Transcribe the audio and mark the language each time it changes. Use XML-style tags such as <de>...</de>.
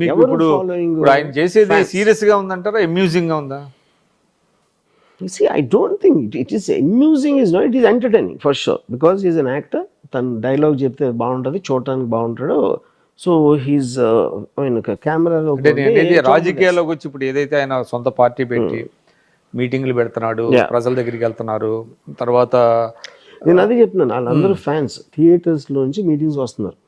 <te>మీకు ఇప్పుడు ఆయన చేసేది సీరియస్ గా ఉందంటారా, అమ్యూజింగ్ గా ఉందా?</te> <en>See, I don't think it is amusing, is not, it is entertaining for sure, because he is an actor.</en> <te>తన డైలాగ్ చెప్తే బాగుంటుంది, చూడటానికి బాగుంటాడు. సో హీస్ కెమెరాలో అంటే నేను అనేది రాజకీయాల్లోకి వచ్చి ఇప్పుడు ఏదైతే ఆయన సొంత పార్టీ పెట్టి మీటింగ్లు పెడుతున్నాడు, ప్రజల దగ్గరికి వెళ్తున్నారు, తర్వాత నేను అదే చెప్తున్నాను, వాళ్ళందరూ ఫ్యాన్స్ థియేటర్స్ లోంచి మీటింగ్స్ వస్తున్నారు.</te>